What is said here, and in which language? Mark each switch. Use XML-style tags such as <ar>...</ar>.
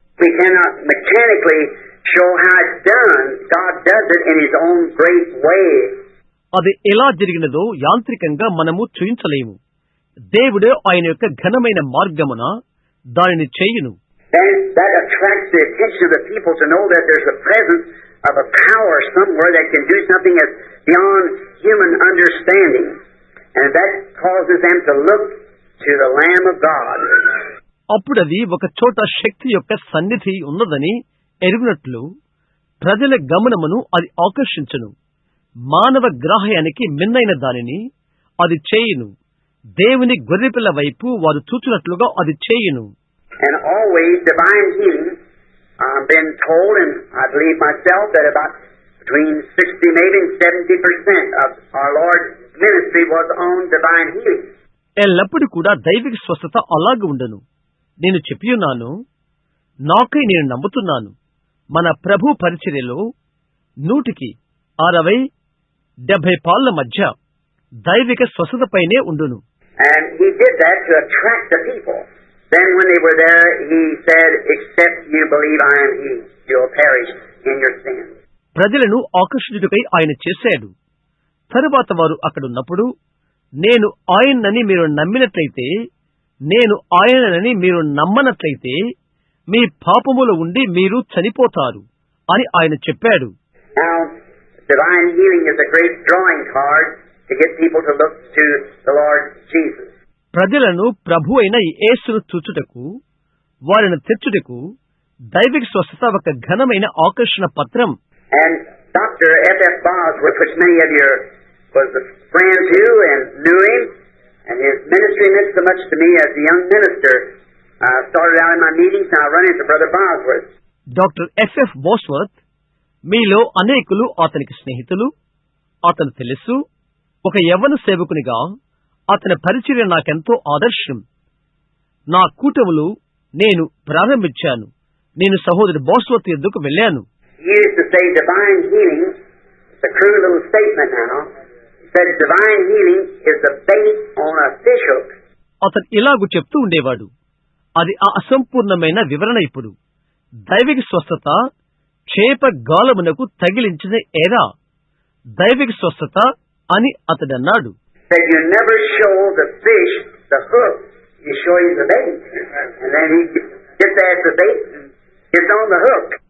<en>We cannot mechanically show how it's done. God does it in His own great way.</en> <te>అది ఎలా జరిగినదో యాంత్రికంగా మనము చూయించలేము. దేవుడే ఆయన యొక్క ఘనమైన మార్గమున దానిని చేయును.</te> <en>Then that attracts the attention of the people to know that there's a presence of a power somewhere that can do something that's beyond human understanding. And that causes them to look to the Lamb of God.</en> <te>అప్పుడది ఒక చోట శక్తి యొక్క సన్నిధి ఉన్నదని ఎరుగునట్లు ప్రజల గమనమును అది ఆకర్షించును. మానవ గ్రాహ్యానికి మిన్నైన దానిని అది చేయును. దేవుని గొర్రెపిల్ల వైపు వారు చూచినట్లుగా అది చేయును.</te> <en>And always divine healing, I've been told, and I believe myself, that about between 60 maybe and 70% of our Lord's ministry was on divine healing.</en> <te>ఎల్లప్పుడూ కూడా దైవిక స్వస్థత అలాగే ఉండను. నేను చెప్పియున్నాను, నాకై నేను నమ్ముతున్నాను, మన ప్రభు పరిచర్యలో 160-70 పాళ్ళ మధ్య దైవిక స్వస్థతపైనే ఉండును.</te> <en>And He did that to attract the people. Then when they were there, He said, "Except you believe I am He, you'll perish in your sins."</en> <te>ప్రజలను ఆకర్షించుటకై ఆయన చేశాడు. తరువాత వారు అక్కడున్నప్పుడు, నేను ఆయనని మీరు నమ్మినట్లయితే, నేను ఆయనని మీరు నమ్మనట్లయితే మీ పాపముల ఉండి మీరు చనిపోతారు అని ఆయన చెప్పాడు.</te> <en>Now, divine healing is a great drawing card to get people to look to the Lord Jesus.</en> <te>ప్రజలను ప్రభు అయిన యేసును చూచుటకు, వారిని తెచ్చుటకు దైవిక స్వస్థత ఒక ఘనమైన ఆకర్షణ పత్రం.</te> <en>And Dr. F.F. Bosworth, which many of you was a friend to and knew him, and his ministry meant so much to me as a young minister. I started out in my meetings, and I run into Brother Bosworth.</en> <te>Doctor FF Bosworth మీలో అనేకులు అతనికి స్నేహితులు, అతను తెలుసు. ఒక యవ్వన సేవకునిగా అతని పరిచర్య నాకెంతో ఆదర్శం. నా కూటములు నేను ప్రారంభించాను. నేను సహోదరు బోస్వర్త్ ఎద్దుకు వెళ్ళాను.</te> <en>He used to say divine healing, it's a crude little statement now, he said divine healing is the bait on a fish hook.</en> <te>అతను ఇలాగు చెప్తూ ఉండేవాడు. అది ఆ అసంపూర్ణమైన వివరణ. ఇప్పుడు దైవిక స్వస్థత చేప గాలమునకు తగిలించిన ఎరా దైవిక స్వస్థత అని అతడన్నాడు.</te> <en>That you never show the fish the hook, you show him the bait. And then he gets at the bait and gets on the hook.</en>